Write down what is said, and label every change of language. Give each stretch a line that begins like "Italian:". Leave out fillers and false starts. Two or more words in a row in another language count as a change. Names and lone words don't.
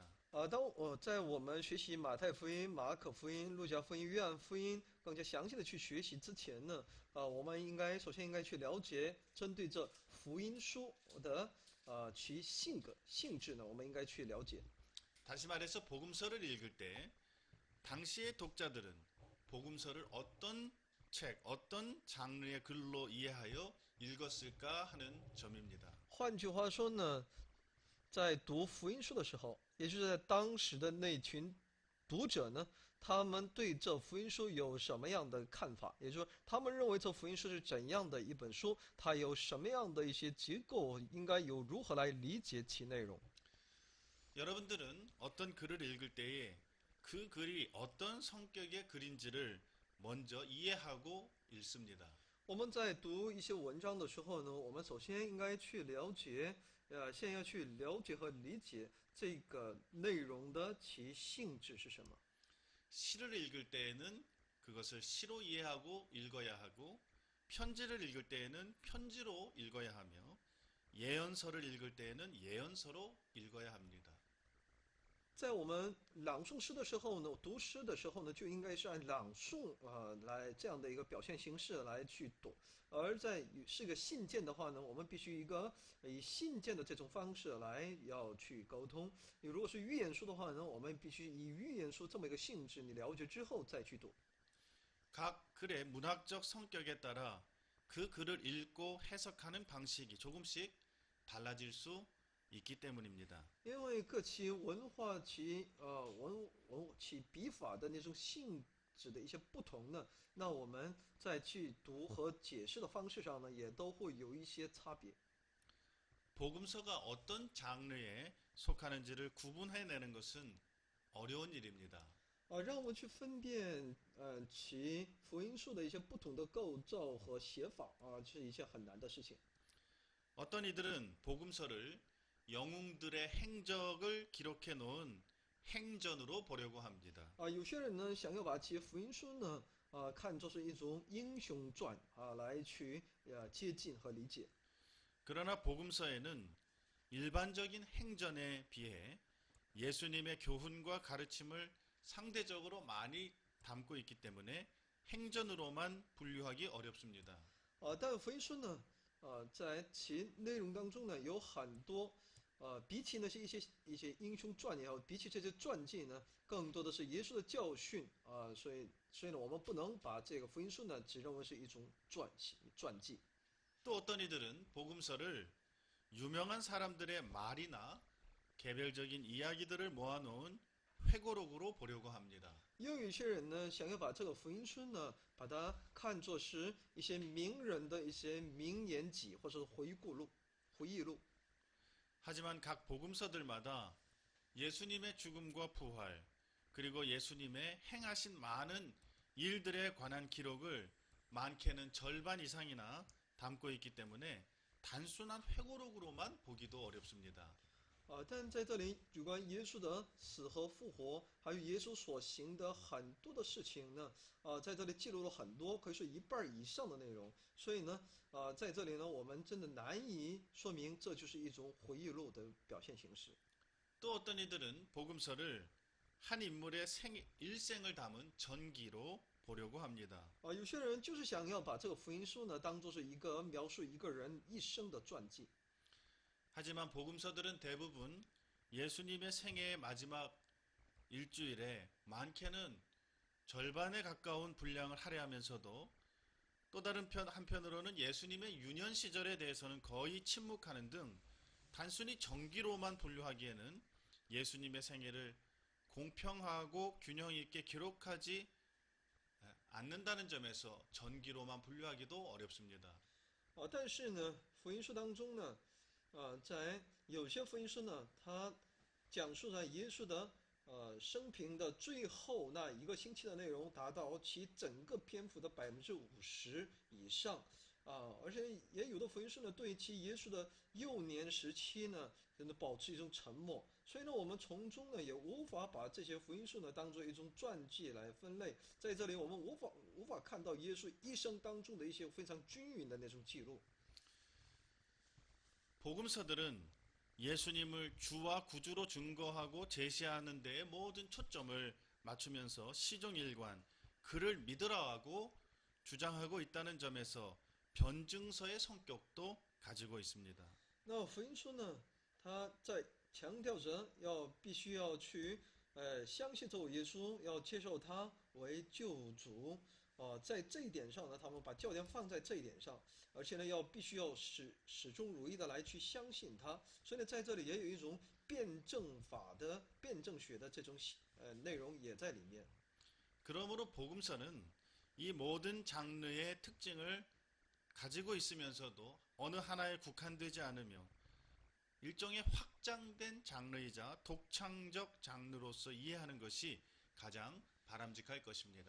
Chinese: 在我们学习马太福音、马可福音、路加福音、约翰福音更加详细的去学习之前呢，我们首先应该去了解针对这福音书的其性质呢，我们应该去了解。
Korean: 다시 말해서 복음서를 읽을 때 당시의 독자들은 복음서를 어떤 책, 어떤 장르의 글로 이해하여 읽었을까 하는 점입니다.
Chinese: 换句话说呢，在读福音书的时候，也就是在当时的那群读者呢，他们对这福音书有什么样的看法？也就是说，他们认为这福音书是怎样的一本书？它有什么样的一些结构？应该有如何来理解其内容？
Korean: 여러분들은 어떤 글을 읽을 때에 그 글이 어떤 성격의 글인지를 먼저 이해하고 읽습니다.
Chinese: 我们在读一些文章的时候呢，我们首先应该去了解，先要去了解和理解这个内容的其性质是什么。
Korean: 시를 읽을 때에는 그것을 시로 이해하고 읽어야 하고 편지를 읽을 때에는 편지로 읽어야 하며 예언서를 읽을 때에는 예언서로 읽어야 합니다.
Chinese: 在我们朗诵诗的时候呢，读诗的时候呢，就应该是按朗诵来这样的一个表现形式来去读；而在是个信件的话呢，我们必须以信件的这种方式来要去沟通。如果是预言书的话呢，我们必须以预言书这么一个性质，你了解之后再去读。
Korean: 각 글의 문학적 성격에 따라 그 글을 읽고 해석하는 방식이 조금씩 달라질 수 있기 때문입니다.
Chinese: 因为各其文化其笔法的那种性质的一些不同呢，那我们在去读和解释的方式上呢，也都会有一些差别。
Korean: 복음서가 어떤 장르에 속하는지를 구분해내는 것은 어려운 일입니다.
Chinese: 让我们去分辨其福音书的一些不同的构造和写法是一件很难的事情。
Korean: 어떤 이들은 복음서를 영웅들의 행적을 기록해 놓은 행전으로 보려고 합니다.
Chinese: 有些人呢想要把其福音书呢看作是一种英雄传来去接近和理解。
Korean: 그러나 복음서에는 일반적인 행전에 비해 예수님의 교훈과 가르침을 상대적으로 많이 담고 있기 때문에 행전으로만 분류하기 어렵습니다.
Chinese: 但福音书呢，在其内容当中呢，有很多，比起那些一些英雄传也好，比起这些传记呢，更多的是耶稣的教训所以呢，我们不能把这个福音书呢，只认为是一种传记。
Korean: 또 어떤 이들은 복음서를 유명한 사람들의 말이나 개별적인 이야기들을 모아놓은 회고록으로 보려고 합니다.
Chinese: 也有一些人呢，想要把这个福音书呢，把它看作是一些名人的一些名言集或者是回忆录。
Korean: 하지만 각 복음서들마다 예수님의 죽음과 부활, 그리고 예수님의 행하신 많은 일들에 관한 기록을 많게는 절반 이상이나 담고 있기 때문에 단순한 회고록으로만 보기도 어렵습니다.
Chinese: 但在这里有关耶稣的死和复活，还有耶稣所行的很多的事情呢，在这里记录了很多，可以说一半以上的内容。所以呢，在这里呢，我们真的难以说明这就是一种回忆录的表现形式。
Korean: 또 어떤 이들은 복음서를 한 인물의 일생을 담은 전기로 보려고 합니다.
Chinese: 有些人就是想要把这个福音书呢，当做是一个描述一个人一生的传记。
Korean: 하지만 복음서들은 대부분 예수님의 생애의 마지막 일주일에 많게는 절반에 가까운 분량을 할애하면서도 또 다른 한편으로는 예수님의 유년 시절에 대해서는 거의 침묵하는 등 단순히 정기로만 분류하기에는 예수님의 생애를 공평하고 균형 있게 기록하지 않는다는 점에서 전기로만 분류하기도 어렵습니다.
Chinese: 但是呢，福音书当中呢，在有些福音书呢，它讲述了耶稣的生平的最后那一个星期的内容，达到其整个篇幅的50%以上而且也有的福音书呢，对其耶稣的幼年时期呢，真的保持一种沉默。所以呢，我们从中呢也无法把这些福音书呢当做一种传记来分类。在这里，我们无法看到耶稣一生当中的一些非常均匀的那种记录。
Korean: 복음서들은 예수님을 주와 구주로 증거하고 제시하는 데에 모든 초점을 맞추면서 시종일관 그를 믿으라고 주장하고 있다는 점에서 변증서의 성격도 가지고 있습니다.
Chinese: 那福音书呢，它在强调着必须要去相信这位耶稣，要接受他为救主。在这一点上呢，他们把焦点放在这一点上，而且呢，必须要始终如一的来去相信他。所以呢，在这里也有一种辩证学的这种内容也在里面。
Korean: 그러므로 복음서는 이 모든 장르의 특징을 가지고 있으면서도 어느 하나에 국한되지 않으며 일종의 확장된 장르이자 독창적 장르로서 이해하는 것이 가장 바람직할 것입니다.